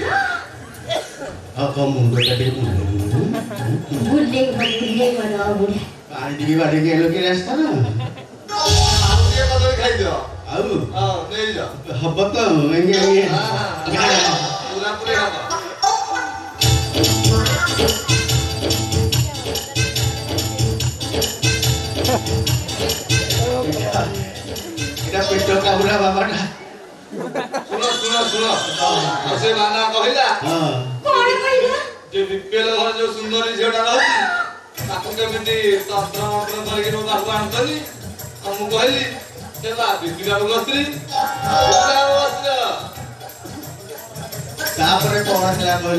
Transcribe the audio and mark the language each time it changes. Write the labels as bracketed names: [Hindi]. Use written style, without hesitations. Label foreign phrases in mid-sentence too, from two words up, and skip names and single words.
[Odia] ମୁଣ୍ଡଟା ଟିକେ ବୁଲେଇ ବୁଢା ପାଣି ଟିକେ ବାଡ଼ିକି ଏଲୋ କି ରାସ୍ତା ନା ଆଉ ଟିକେ କଦଳୀ ଖାଇଦିଅ। ଆଉ ନେଇଯାଅ ହବ ତ ପୁରା ପୁରୀ ହବ। [Bangla] এটা পেট কামুরা বাবাটা। [Odia] ଶୁଣ ସେ ବାନା କହିଲା କଣ କହିଲା? ଯେ ବିପିଏଲ ଘର ଯୋଉ ସୁନ୍ଦରୀ ଝିଅଟା ରହୁଛି ତାକୁ କେମିତି ତନ୍ତ୍ର ମନ୍ତ୍ର ଧରିକି ମୋ ପାଖକୁ ଆଣୁଛନ୍ତି। ଆଉ ମୁଁ କହିଲି ସେ ବା ବିପିଏଲ ସ୍ତ୍ରୀ। ତାପରେ କଣ ହେଲା କହିଲ?